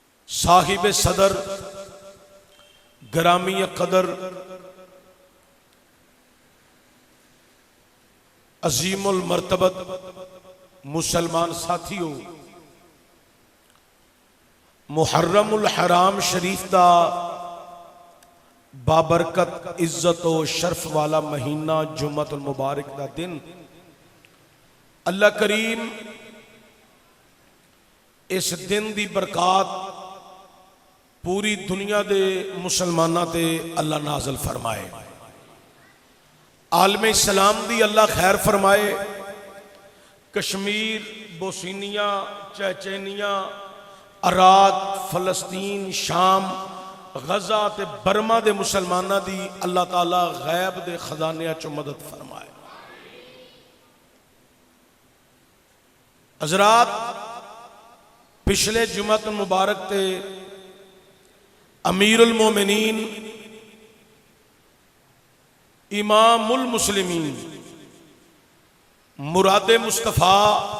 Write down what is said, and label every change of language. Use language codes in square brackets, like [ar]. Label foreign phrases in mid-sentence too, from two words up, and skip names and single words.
[pa] صاحب صدر گرامی قدر عظیم المرتبت مسلمان ساتھیو، محرم الحرام شریف دا بابرکت عزت و شرف والا مہینہ جمعۃ المبارک دا دن اللہ کریم اس دن دی برکات پوری دنیا دے مسلمانہ تے اللہ نازل فرمائے، عالم اسلام دی اللہ خیر فرمائے، کشمیر، بوسینیا، چیچینیا، عراق، فلسطین، شام، غزہ تے برما دے مسلمانہ دی اللہ تعالی غیب دے خزانیہ چو مدد فرمائے۔ حضرات، پچھلے جمعۃ المبارک تے امیر المومنین امام المسلمین مراد مصطفیٰ